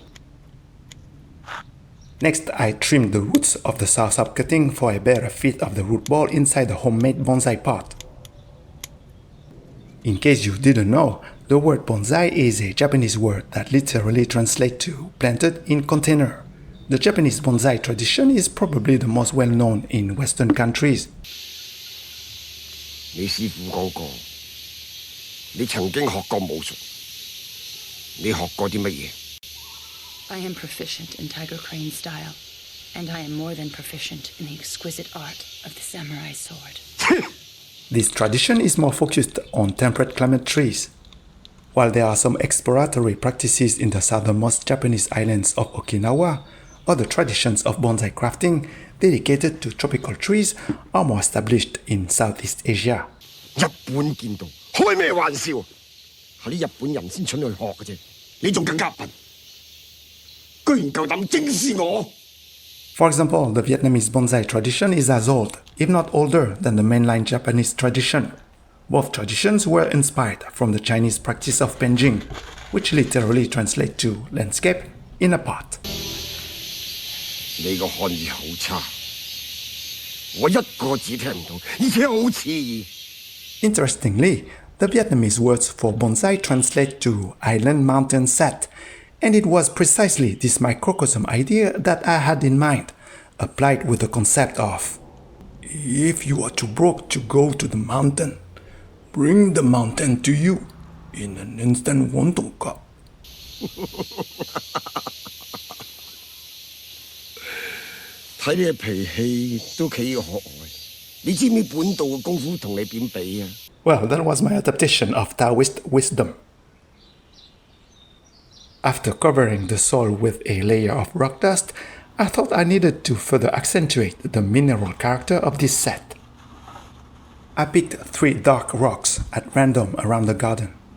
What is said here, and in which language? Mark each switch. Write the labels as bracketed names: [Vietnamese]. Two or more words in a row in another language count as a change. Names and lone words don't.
[English] Next, I trimmed the roots of the Soursop cutting for a better fit of the root ball inside the homemade bonsai pot. In case you didn't know, the word bonsai is a Japanese word that literally translates to planted in container. The Japanese bonsai tradition is probably the most well known in Western countries. [Cantonese] 你師傅講過，你曾經學過武術，你學過啲乜嘢？ [English] I am proficient in tiger crane style, and I am more than proficient in the exquisite art of the samurai sword. This tradition is more focused on temperate climate trees. While there are some exploratory practices in the southernmost Japanese islands of Okinawa, other traditions of bonsai crafting dedicated to tropical trees are more established in Southeast Asia. [Cantonese] 日本見到開咩玩笑？係啲日本人先蠢去學嘅啫，你仲更加笨，居然夠膽輕視我！ [English] For example, the Vietnamese bonsai tradition is as old, if not older, than the mainline Japanese tradition. Both traditions were inspired from the Chinese practice of penjing, which literally translates to landscape in a pot. [Cantonese] 你個漢語好差，我一個字聽唔到，而且好似意。 [English] Interestingly, the Vietnamese words for bonsai translate to island mountain set, and it was precisely this microcosm idea that I had in mind, applied with the concept of if you are too broke to go to the mountain, bring the mountain to you in an instant wonton cup. [Cantonese] 睇你嘅脾氣都幾可愛，你知唔知本道嘅功夫同你點比啊？ [English] Well, that was my adaptation of Taoist wisdom. After covering the soil with a layer of rock dust, I thought I needed to further accentuate the mineral character of this set. I picked 3 dark rocks at random around the garden.